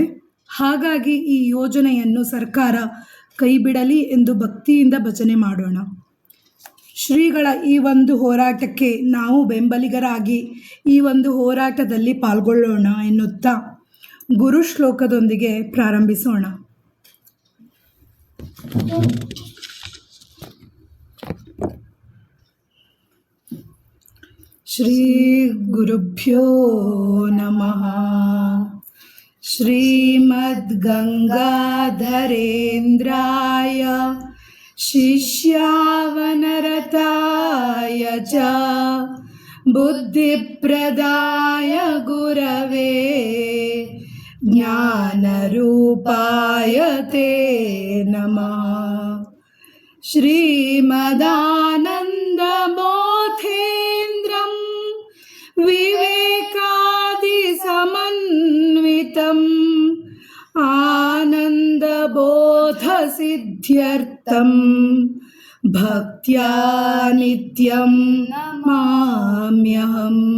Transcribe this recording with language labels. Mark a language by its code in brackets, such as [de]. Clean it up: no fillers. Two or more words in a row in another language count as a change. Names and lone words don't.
[kn] ಹಾಗಾಗಿ ಈ ಯೋಜನೆಯನ್ನು ಸರ್ಕಾರ ಕೈ ಬಿಡಲಿ ಎಂದು ಭಕ್ತಿಯಿಂದ ಭಜನೆ ಮಾಡೋಣ. ಶ್ರೀಗಳ ಈ ಒಂದು ಹೋರಾಟಕ್ಕೆ ನಾವು ಬೆಂಬಲಿಗರಾಗಿ ಈ ಒಂದು ಹೋರಾಟದಲ್ಲಿ ಪಾಲ್ಗೊಳ್ಳೋಣ ಎನ್ನುತ್ತಾ ಗುರು ಶ್ಲೋಕದೊಂದಿಗೆ ಪ್ರಾರಂಭಿಸೋಣ. [sa] ಶ್ರೀ ಗುರುಭ್ಯೋ ನಮಃ. ಶ್ರೀಮದ್ ಗಂಗಾಧರೇಂದ್ರಾಯ ಶಿಷ್ಯಾವನರತಾಯ ಚ ಬುದ್ಧಿಪ್ರದಾಯ ಗುರವೇ ಜ್ಞಾನರೂಪಾಯ ತೇ ನಮಃ. ಶ್ರೀಮದಾನಂದಬೋಧೇಂದ್ರಂ ವಿವೇಕಾದಿಸಮನ್ವಿತಂ ಆನಂದಬೋಧಸಿದ್ಧ್ಯರ್ಥಂ ಭಕ್ತ್ಯಾ ನಿತ್ಯಂ ನಮಾಮ್ಯಹಂ.